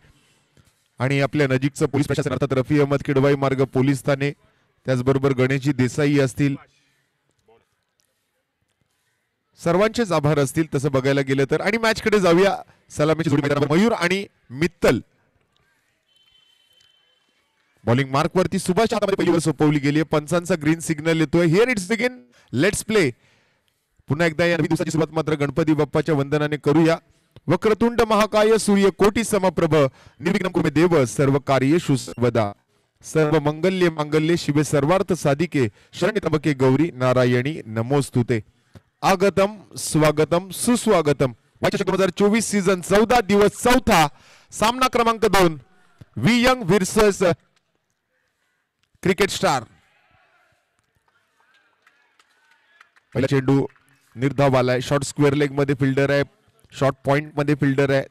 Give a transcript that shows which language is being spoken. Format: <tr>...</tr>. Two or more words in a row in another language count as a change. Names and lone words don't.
<mr>आणि आपल्या नजीकचं पोलीस प्रशासन अर्थात रफी अहमद किडवाई मार्ग पोलीस ठाणे, त्याचबरोबर गणेशजी देसाई असतील, सर्वांचेच आभार असतील तसं बघायला गेलं तर. आणि मॅच कडे जाऊया. सलामीची जोडी मैदानावर मयूर आणि मित्तल.</mr> <en>bowling mark</en> <mr>वरती सुभाष हातामध्ये पहिली ओव्हर सोपवली गेली आहे. पंचांचा</mr> <en>green signal</en> <mr>येतोय.</mr> <en>Here it's begin, let's play.</en> <mr>पुन्हा एकदा या नवीन दिवसाची सुरुवात मात्र गणपती बाप्पाच्या वंदनाने करूया.</mr> <sa>वक्रतुंड महाकाय सूर्य कोटी समप्रभ निर्विघ्नं कुरु मे देव सर्व कार्येषु सर्वदा. सर्व मंगल्ये मांगल्ये शिवे सर्वार्थ साधिके शरण्ये त्र्यंबके गौरी नारायणी नमोस्तुते. आगतम स्वागतम सुस्वागतम.</sa> <mr>2024 सीझन 14 दिवस 4था सामना क्रमांक 2 वी यंग व्हर्सेस क्रिकेट स्टार. पहिला चेंडू निर्धाव आलाय.</mr> <en>short square leg</en> <mr>मध्ये फिल्डर आहे,</mr> <en>short point</en> <mr>मध्ये फिल्डर आहे.</mr>